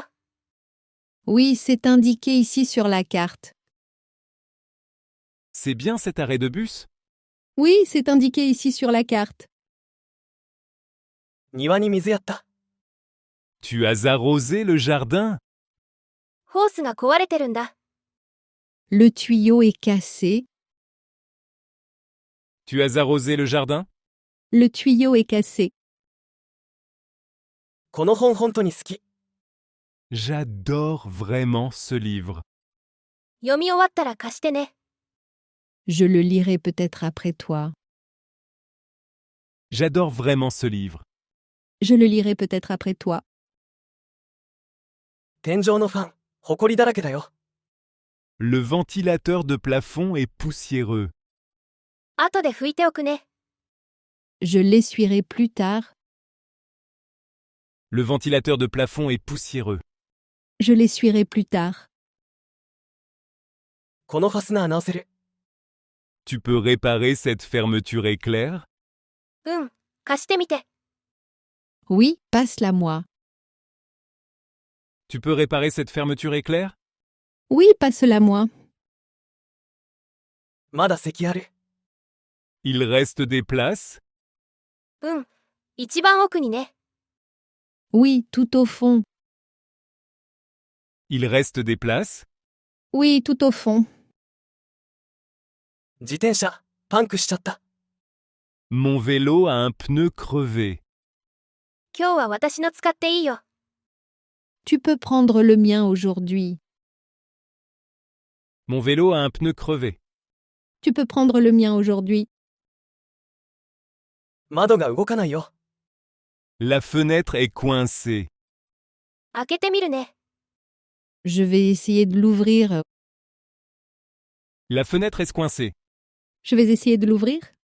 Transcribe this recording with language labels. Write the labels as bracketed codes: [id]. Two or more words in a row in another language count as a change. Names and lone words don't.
[fr] Oui, c'est indiqué ici sur la carte. C'est bien cet arrêt de bus? Oui, c'est indiqué ici sur la carte. [ja] 庭に水やった。 [fr] Tu as arrosé le jardin? [ja] ホースが壊れてるんだ。 [fr] Le tuyau est cassé. Tu as arrosé le jardin? Le tuyau est cassé. [ja] この本本当に好き。 [fr] J'adore vraiment ce livre. [ja] 読み終わったら貸してね。 [fr] Je le lirai peut-être après toi. J'adore vraiment ce livre. Je le lirai peut-être après toi. [ja] 天井のファン、ほこりだらけだよ。 [fr] Le ventilateur de plafond est poussiéreux. [ja] 後で拭いておくね。 [fr] Je l'essuierai plus tard. Le ventilateur de plafond est poussiéreux. Je l'essuierai plus tard. [ja] このファスナー直せる。 [fr] Tu peux réparer cette fermeture éclair? [ja] うん。貸してみて。 [fr] Oui, passe-la moi. Tu peux réparer cette fermeture éclair? Oui, passe-la moi. [ja] まだ席ある。 [fr] Il reste des places? [ja] うん。一番奥にね。 [fr] Oui, tout au fond. Il reste des places? Oui, tout au fond. [ja] 自転車、パンクしちゃった。 [fr] Mon vélo a un pneu crevé. [ja] 今日は私の使っていいよ。 [fr] Tu peux prendre le mien aujourd'hui. Mon vélo a un pneu crevé. Tu peux prendre le mien aujourd'hui. [ja] 窓が動かないよ。 [fr] La fenêtre est coincée. [ja] 開けてみるね。 [fr] Je vais essayer de l'ouvrir. La fenêtre est coincée. Je vais essayer de l'ouvrir.